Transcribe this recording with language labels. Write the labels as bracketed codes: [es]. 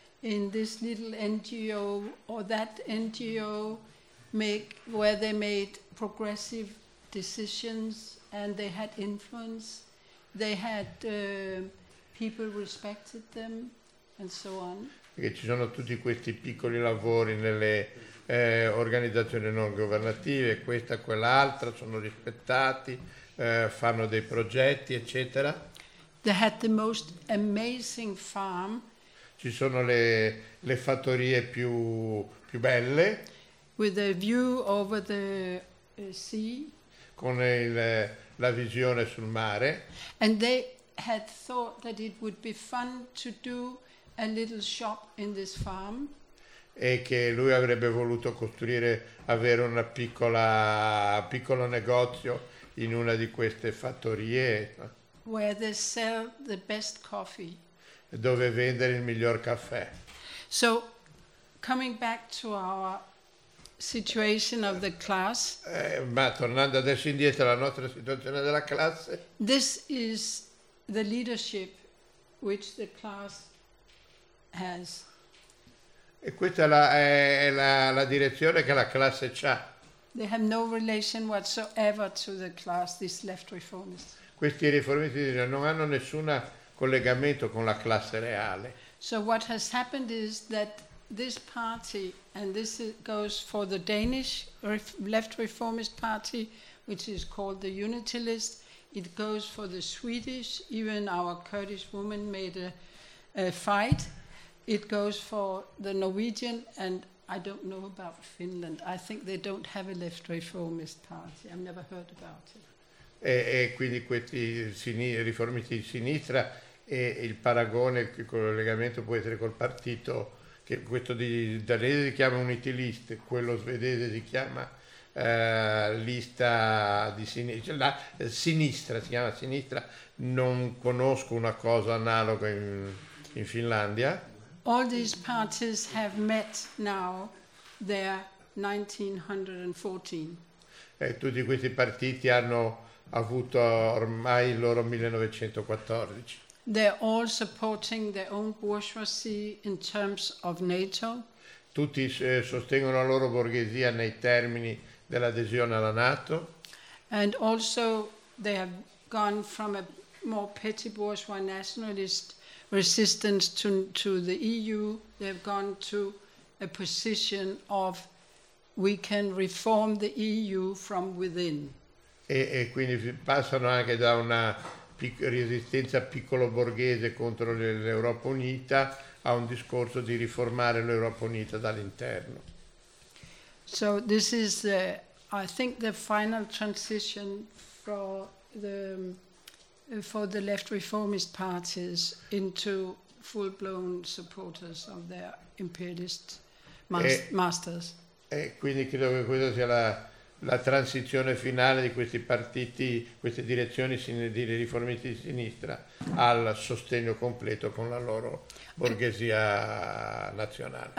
[en] In this little NGO or that NGO make where they made progressive decisions and they had influence, they had people respected them and so on. [it] Perché ci sono tutti questi piccoli lavori nelle organizzazioni non governative, questa, quell'altra, sono rispettati, fanno dei progetti, eccetera. [en] They had the most amazing farm. [it] Ci sono le fattorie più belle. [en] With a view over the sea. [it] Con la visione sul mare. [en] And they had thought that it would be fun to do a little shop in this farm. [it] E che lui avrebbe voluto costruire, avere una piccolo negozio in una di queste fattorie. [en] Where they sell the best coffee. [it] Dove vendere il miglior caffè. [en] So, coming back to our situation of the class. [it] Ma tornando adesso indietro alla nostra situazione della classe. [en] This is the leadership which the class has. [it] E questa è la direzione che la classe c'ha. [en] They have no relation whatsoever to the class, these left reformists. [it] Questi riformisti non hanno nessun collegamento con la classe reale. [en] So what has happened is that this party, and this goes for the Danish left reformist party, which is called the Unitylist, it goes for the Swedish, even our Kurdish woman made a fight, it goes for the Norwegian, and I don't know about Finland. I think they don't have a left reformist party. I've never heard about it. [it] E quindi questi riformisti di sinistra e il paragone, il collegamento può essere col partito, che questo di danese si chiama Unitylist, quello svedese si chiama lista di sinistra, cioè la sinistra si chiama sinistra, non conosco una cosa analoga in Finlandia. [en] All these parties have met now their 1914. [it] Tutti questi partiti hanno avuto ormai il loro 1914. [en] They're all supporting their own bourgeoisie in terms of NATO. [it] Tutti sostengono la loro borghesia nei termini dell'adesione alla NATO. [en] And also they have gone from a more petty bourgeois nationalist resistance to the EU. They've gone to a position of we can reform the EU from within. [it] E quindi passano anche da una resistenza piccolo borghese contro l'Europa Unita a un discorso di riformare l'Europa Unita dall'interno. [en] So this is I think the final transition for the left reformist parties into full blown supporters of their imperialist masters. [it] E quindi credo che questa sia la transizione finale di questi partiti, queste direzioni di riformisti di sinistra al sostegno completo con la loro borghesia nazionale.